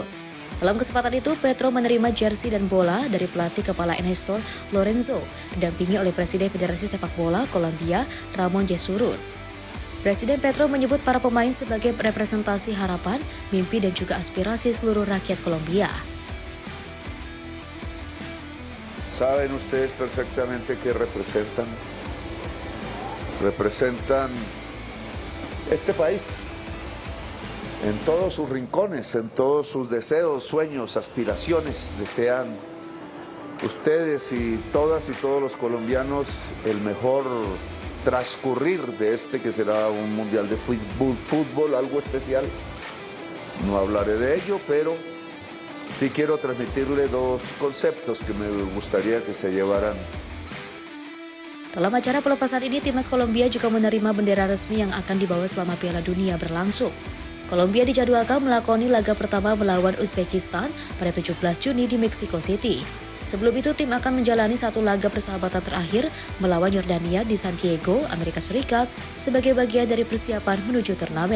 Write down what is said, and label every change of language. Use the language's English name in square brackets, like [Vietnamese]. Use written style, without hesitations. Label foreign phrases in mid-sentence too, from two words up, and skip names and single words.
[Indonesian] Dalam kesempatan itu, Petro menerima jersey dan bola dari pelatih kepala Ernesto Lorenzo, didampingi oleh Presiden Federasi Sepak Bola Kolombia, Ramon Yesurun. Presiden Petro menyebut para pemain sebagai representasi harapan, mimpi dan juga aspirasi seluruh rakyat Kolombia. [Spanish] Saben ustedes perfectamente que representan este país en todos sus rincones, en todos sus deseos, sueños, aspiraciones. Desean ustedes y todas y todos los colombianos el mejor transcurrir de este que será un mundial de fútbol, algo especial. No hablaré de ello, pero sí quiero transmitirle 2 conceptos que me gustaría que se llevaran. [Indonesian] Dalam acara pelepasan ini, timnas Kolombia juga menerima bendera resmi yang akan dibawa selama Piala Dunia berlangsung. Kolombia dijadwalkan melakoni laga pertama melawan Uzbekistan pada 17 Juni di Mexico City. Sebelum itu, tim akan menjalani satu laga persahabatan terakhir melawan Yordania di San Diego, Amerika Serikat, sebagai bagian dari persiapan menuju turnamen.